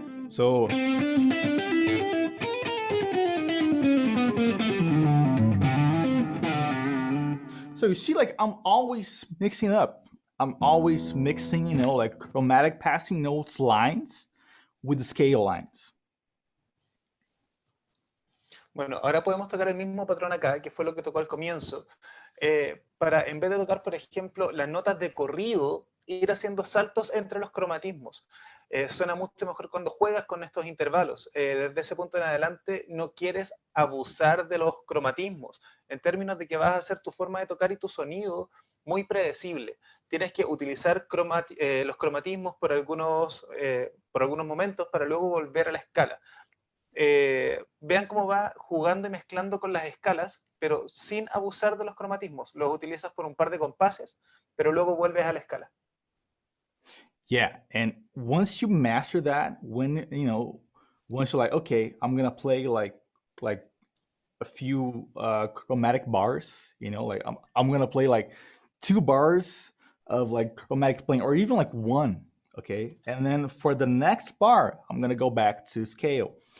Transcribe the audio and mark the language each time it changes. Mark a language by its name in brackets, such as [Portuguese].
[English] So So you see, like I'm always mixing up. I'm always mixing, like chromatic passing notes lines with the scale lines. [Spanish] Bueno, ahora podemos tocar el mismo patrón acá, que fue lo que tocó al comienzo, para, en vez de tocar, por ejemplo, las notas de corrido, ir haciendo saltos entre los cromatismos. Suena mucho mejor cuando juegas con estos intervalos. Desde ese punto en adelante no quieres abusar de los cromatismos, en términos de que vas a hacer tu forma de tocar y tu sonido muy predecible. Tienes que utilizar los cromatismos por algunos momentos para luego volver a la escala. Vean cómo va jugando y mezclando con las escalas, pero sin abusar de los cromatismos. Los utilizas por un par de compases, pero luego vuelves a la escala. [English] Yeah, and once you master that, when once you're like, okay, I'm gonna play like a few chromatic bars, like I'm gonna play like 2 bars of like chromatic playing, or even like one, okay, and then for the next bar, I'm gonna go back to scale.